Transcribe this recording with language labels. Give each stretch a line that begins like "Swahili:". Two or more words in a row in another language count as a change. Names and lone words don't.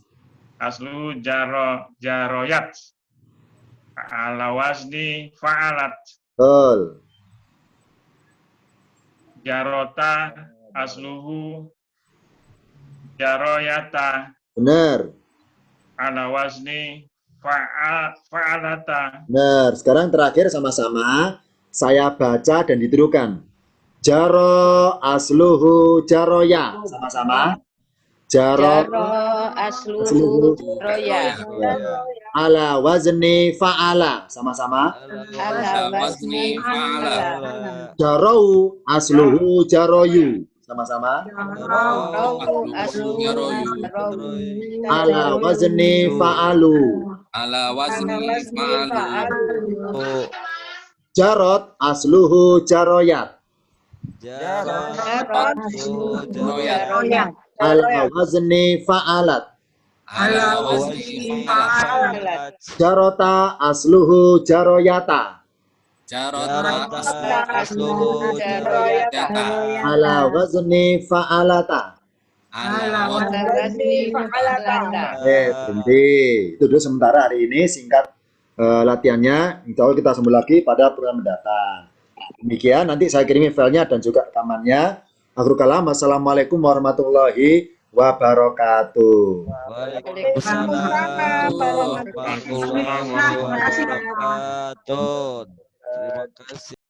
Arabic: أصله جريت على وزن فعلت.
Indonesian: betul.
Arabic: جرتا أصله جريتا
Indonesian: Benar.
Arabic: على وزن فعلتا.
Indonesian: Benar. Sekarang terakhir sama-sama saya baca dan ditirukan.
Arabic: جرى أصله جري. Sama-sama. Jaro أصله جري. على وزن فعل. Sama-sama. على وزن فعل. جروا أصله جريوا. Sama-sama. على وزن فعلوا. على وزن فعلوا. جرت أصله جريت. على وزن فعلت. على وزن فعلت. جرتا أصله جريتا. جرتا أصله جريتا. على وزن فعلتا. على وزن فعلتا.
Indonesian: Berhenti. Itu dulu sementara hari ini singkat latihannya.
Arabic: إن شاء الله
Indonesian: kita sambung lagi pada program mendatang. Demikian, nanti saya kirimi filenya dan juga rekamannya.
Arabic: آخر الكلام, السلام عليكم ورحمة الله وبركاته. وعليكم السلام ورحمة الله وبركاته.
Indonesian: Terima kasih.